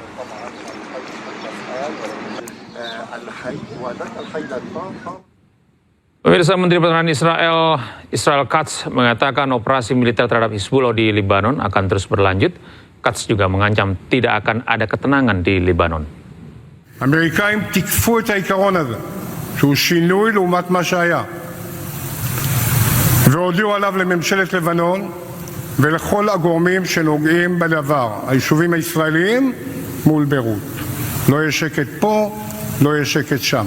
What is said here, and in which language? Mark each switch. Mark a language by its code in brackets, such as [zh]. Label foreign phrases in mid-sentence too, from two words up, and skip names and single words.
[id] Pemirsa, Menteri Pertahanan Israel Katz mengatakan operasi militer terhadap Hizbullah di Lebanon akan terus berlanjut. Katz juga mengancam tidak akan ada ketenangan di Lebanon. [he] האמריקאים תיקפו את העיקרון הזה, שהוא שינוי לעומת מה שהיה, והודיעו עליו לממשלת לבנון ולכל הגורמים שנוגעים בדבר, היישובים הישראליים מול ביירות. לא יהיה שקט פה, לא יהיה שקט שם.